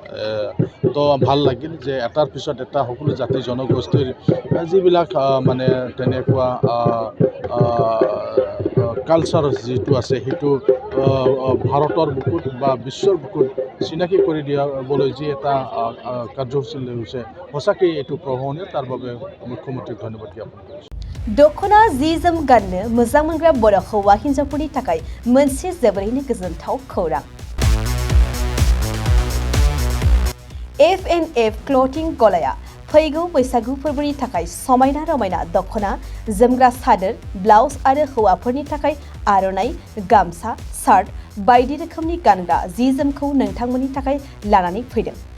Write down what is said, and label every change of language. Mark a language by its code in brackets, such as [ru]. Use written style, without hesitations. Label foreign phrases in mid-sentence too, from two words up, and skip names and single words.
[as] তো ভাল লাগিল যে এটাৰ পিছত এটা সকলো জাতি জনগোষ্ঠীৰ যিবিলাক মানে তেনেকুৱা কালচাৰ যিটো আছে, সেইটো ভাৰতৰ বুকুত বা বিশ্বৰ বুকুত চিনাকি কৰি দিয়াবলৈ যি এটা কাৰ্যসূচী লৈছে, সঁচাকৈ এইটো প্ৰশংসনীয়। তাৰ বাবে মুখ্যমন্ত্ৰীক ধন্যবাদ জ্ঞাপন কৰিছোঁ। [brx] दखना जि जोम गाननो मोजां मोनग्रा बर' हौवा हिन्जावफोरनि थाखाय मोनसे जोबोरैनो गोजोनथाव खौरां। F&F क्लथिं गलाया फैगौ बैसागु फोरबोनि थाखाय समायना रमायना दखना, जोमग्रा सादोर, ब्लाउज आरो हौवाफोरनि थाखाय आर'नाइ, गामसा, शार्ट बायदि रोखोमनि गानग्रा जि जोमखौ नोंथांमोननि थाखाय लानानै फैदों।